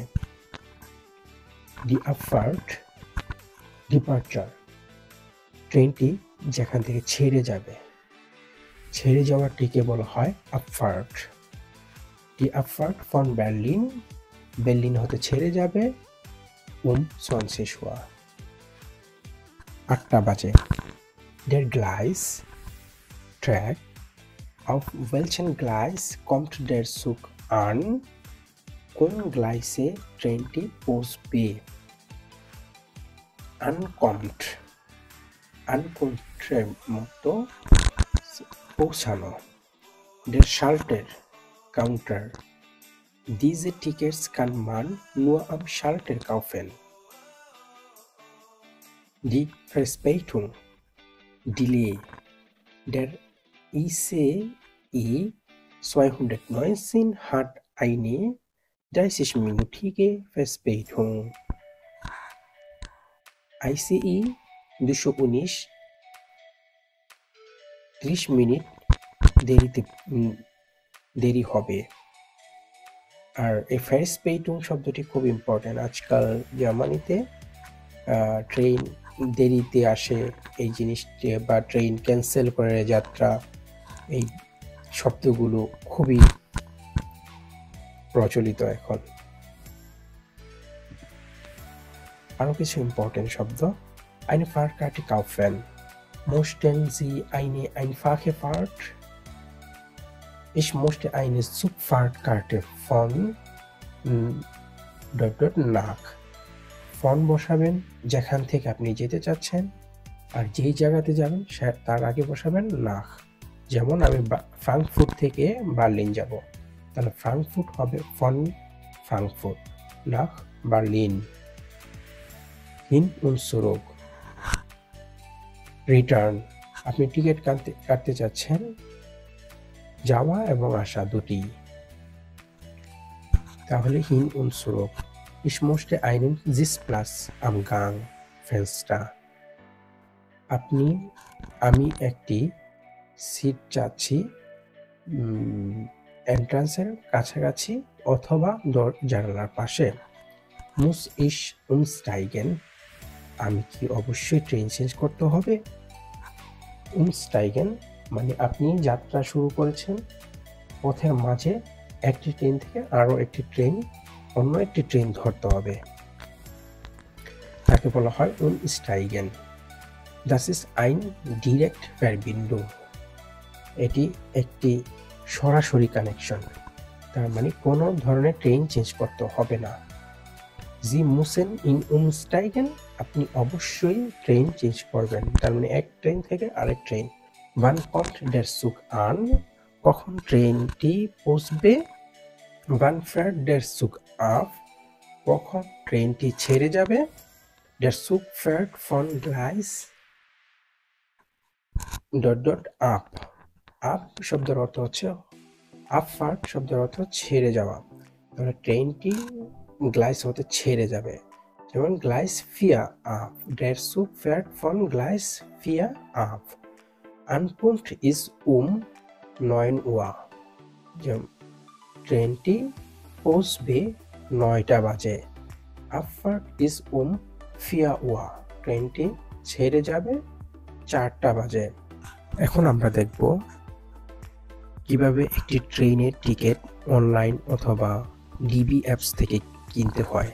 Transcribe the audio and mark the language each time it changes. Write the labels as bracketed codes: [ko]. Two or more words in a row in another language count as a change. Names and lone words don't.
[de] Die Abfahrt, [bn] ডিপার্চার, ট্রেনটি যেখান থেকে ছেড়ে যাবে, ছেড়ে যাওয়াটিকে বলা হয় Abfahrt. [de] Die Abfahrt von Berlin, [bn] বের্লিন হতে ছেড়ে যাবে 20 Uhr. 8টা বাজে। [de] Der Gleis, Track, auf welchen Gleis kommt der Zug an? [bn] কোন গ্লাইসে ট্রেনটি পৌঁছবে? Ankommt, আনকমটের মতো পৌঁছানো। [de] Der Schalter, Counter, diese Tickets kann man nur am Schalter kaufen. Die Verspätung, Delay, der ICE 219 hat eine 30-minütige Verspätung. [bn] ICE 219 30 মিনিট দেরি হবে। আর এই ভেরস্পেইটুং শব্দটি খুব ইম্পর্টেন্ট। আজকাল জার্মানিতে ট্রেন দেরিতে আসে, এই জিনিসটি বা ট্রেন ক্যান্সেল করে যাত্রা, এই শব্দগুলো খুবই প্রচলিত এখন। আরো কিছু ইম্পর্টেন্ট শব্দ, [de] eine Fahrkarte kaufen, möchten Sie eine einfache Fahrt? Ich möchte eine Zugfahrtkarte von nach. [bn] ফন বসাবেন যেখান থেকে আপনি যেতে চাচ্ছেন, আর যেই জায়গাতে যাবেন তার আগে বসাবেন নাখ। যেমন আমি ফ্রাঙ্কফুর্ট থেকে বার্লিন যাব, তাহলে ফ্রাঙ্কফুর্ট হবে ফন ফ্রাঙ্কফুর্ট, নাখ বার্লিন। [de] hin und zurück, [bn] রিটার্ন, আপনি টিকিট কাটতে চাচ্ছেন যাওয়া এবং আসা দুটি, তাহলে [de] hin und zurück. Ich möchte einen Sitzplatz am Gangfenster. [bn] আমি একটি সিট চাচ্ছি এন্ট্রান্সের কাছাকাছি অথবা জানালার পাশে। [de] Muss ich umsteigen, [bn] আমি কি অবশ্যই ট্রেন চেঞ্জ করতে হবে? umsteigen মানে আপনি যাত্রা শুরু করেছেন, পথের মাঝে একটি ট্রেন থেকে আরো একটি ট্রেন, অন্য একটি ট্রেন ধরতে হবে, তাকে বলা হয় umsteigen. [de] Das ist ein Direktverbindung, [bn] এটি একটি সরাসরি কানেকশন, তার মানে কোনো ধরনের ট্রেন চেঞ্জ করতে হবে না। [de] Sie müssen in umsteigen, [bn] আপনি অবশ্যই ট্রেন চেঞ্জ করবেন, তার মানে এক ট্রেন থেকে আরেক ট্রেন। [de] Wann kommt der Zug an, [bn] কখন ট্রেনটি পৌঁছবে? [de] Wann fährt der Zug ab, [bn] কখন ট্রেনটি ছেড়ে যাবে? [de] Der Zug fährt von Gleis ... [bn] up, up শব্দের অর্থ হচ্ছে Abfahrt শব্দের অর্থ ছেড়ে যাওয়া, তাহলে ট্রেনটি গ্লাইস হতে ছেড়ে যাবে। যেমন [de] Gleis vier ab, der Zug fährt von Gleis 4 ab. Ankunft ist 9 Uhr. [bn] যেমন ট্রেনটি পৌঁছবে 9টা বাজে। [de] Abfahrt ist 4 Uhr. [bn] ট্রেনটি ছেড়ে যাবে 4টা বাজে। এখন আমরা দেখব কিভাবে একটি ট্রেনের টিকিট অনলাইন অথবা ডিবি অ্যাপস থেকে কিনতে হয়।